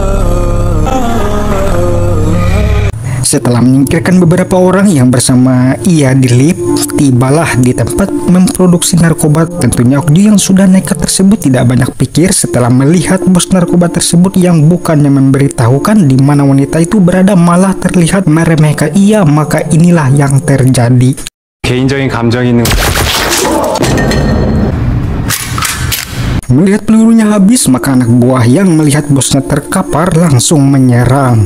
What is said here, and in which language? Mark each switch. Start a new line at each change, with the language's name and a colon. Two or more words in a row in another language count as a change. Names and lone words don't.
Indonesian: Setelah menyingkirkan beberapa orang yang bersama ia di lift, tibalah di tempat memproduksi narkoba. Tentunya Okju yang sudah nekat tersebut tidak banyak pikir setelah melihat bos narkoba tersebut yang bukannya memberitahukan di mana wanita itu berada, malah terlihat meremehkan ia. Maka inilah yang terjadi.
Korean: 개인적인 감정이 있는
Indonesian: Melihat pelurunya habis, maka anak buah yang melihat bosnya terkapar langsung menyerang.